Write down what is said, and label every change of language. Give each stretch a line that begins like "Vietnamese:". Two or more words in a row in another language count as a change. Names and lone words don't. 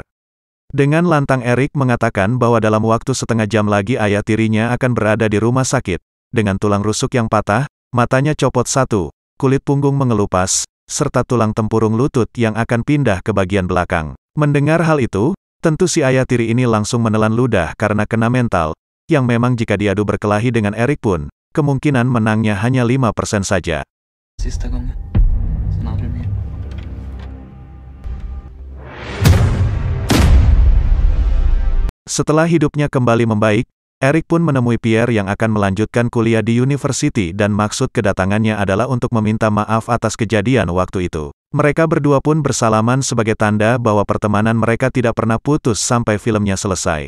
Indonesian: Dengan lantang Erik mengatakan bahwa dalam waktu setengah jam lagi ayah tirinya akan berada di rumah sakit, dengan tulang rusuk yang patah, matanya copot satu, kulit punggung mengelupas, serta tulang tempurung lutut yang akan pindah ke bagian belakang. Mendengar hal itu, tentu si ayah tiri ini langsung menelan ludah karena kena mental, yang memang jika diadu berkelahi dengan Erik pun, kemungkinan menangnya hanya 5% saja.
Swedish: Sista gången. Sen aldrig mer.
Indonesian: Setelah hidupnya kembali membaik, Erik pun menemui Pierre yang akan melanjutkan kuliah di university dan maksud kedatangannya adalah untuk meminta maaf atas kejadian waktu itu. Mereka berdua pun bersalaman sebagai tanda bahwa pertemanan mereka tidak pernah putus sampai filmnya selesai.